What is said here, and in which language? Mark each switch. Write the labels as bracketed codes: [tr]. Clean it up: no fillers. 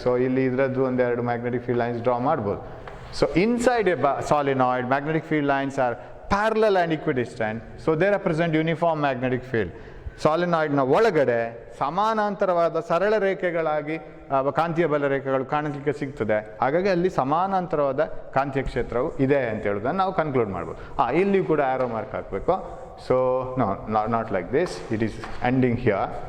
[kn] So ಇಲ್ಲಿ ಇದರದ್ದು ಒಂದೆರಡು ಮ್ಯಾಗ್ನೆಟಿಕ್ ಫೀಲ್ಡ್ ಲೈನ್ಸ್ ಡ್ರಾ ಮಾಡ್ಬೋದು. [en] So inside a solenoid, magnetic field lines are parallel and equidistant. So they represent uniform magnetic field. [kn] ಸಾಲಿನಾಯ್ಡ್ನ ಒಳಗಡೆ ಸಮಾನಾಂತರವಾದ ಸರಳ ರೇಖೆಗಳಾಗಿ ಕಾಂತೀಯ ಬಲ ರೇಖೆಗಳು ಕಾಣಲಿಕ್ಕೆ ಸಿಗ್ತದೆ. ಹಾಗಾಗಿ ಅಲ್ಲಿ ಸಮಾನಾಂತರವಾದ ಕಾಂತೀಯ ಕ್ಷೇತ್ರವು ಇದೆ ಅಂತ ಹೇಳೋದನ್ನು ನಾವು ಕನ್ಕ್ಲೂಡ್ ಮಾಡ್ಬೋದು. ಇಲ್ಲಿ ಕೂಡ ಆರೋ ಮಾರ್ಕ್ ಹಾಕಬೇಕು. [en] So no, not like this, it is ending here.